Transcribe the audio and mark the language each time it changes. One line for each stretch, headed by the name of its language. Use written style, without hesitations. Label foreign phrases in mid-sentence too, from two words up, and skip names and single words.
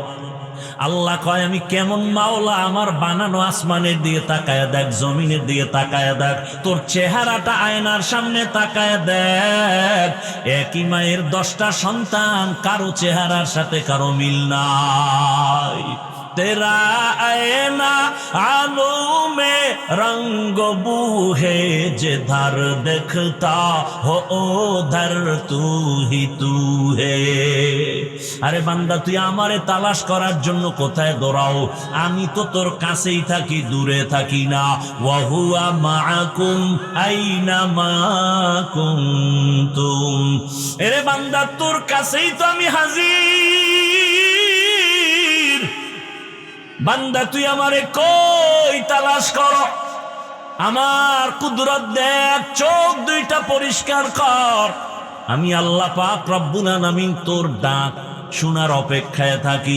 Bangla: আল্লাহ কয়, আমি কেমন মাওলা, আমার বানানো আসমানের দিকে তাকায় দেখ, জমিনের দিকে তাকায় দেখ, তোর চেহারাটা আয়নার সামনে তাকায় দেখ। একই মায়ের 10টা সন্তান, কারো চেহারার সাথে কারো মিল নাই।
Hindi: तेरा आईना आलो में रंग बूहे, जिधर देखता हो उधर तू ही तू है।
Bangla: আরে বান্দা, তুই আমারে তালাশ করার জন্য কোথায় দৌড়াও? আমি তো তোর কাছেই থাকি, দূরে থাকি না।
Arabic: وهو معكم أين ما كنتم.
Bangla: এরে বান্দা, তোর কাছেই তো আমি হাজির। বান্দা, তুই আমারে কই তালাশ করো? আমার কুদরত দেখ, চোখ দুইটা পরিষ্কার কর। আমি আল্লাহ পাক
Arabic: رب العالمين
Bangla: তোর ডাক শোনার অপেক্ষায় থাকি।